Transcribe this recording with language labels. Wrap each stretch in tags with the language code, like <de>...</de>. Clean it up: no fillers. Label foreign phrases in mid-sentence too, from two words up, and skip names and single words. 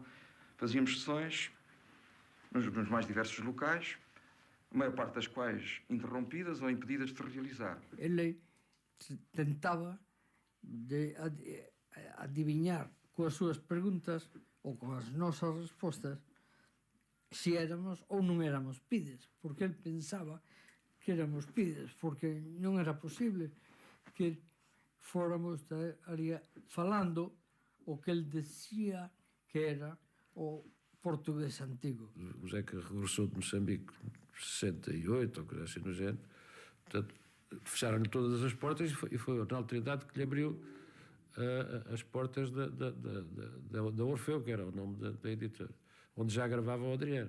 <pt>Fazíamos sessões nos mais diversos locais, a maior parte das quais interrompidas ou impedidas de se realizar.</pt> <gl>Ele tentava adivinhar com as suas perguntas ou com as nossas respostas se éramos ou non éramos pides, porque ele pensaba que éramos pides, porque non era posible que fóramos ali falando o que ele decía que era o português antigo.</gl> <pt>O Zeca regressou de Moçambique em 68, ou coisa assim no género. Portanto, fecharam-lhe todas as portas e foi o Arnaldo Trindade que lhe abriu as portas da Orfeu, que era o nome da editora, onde já gravava o Adriano.</pt>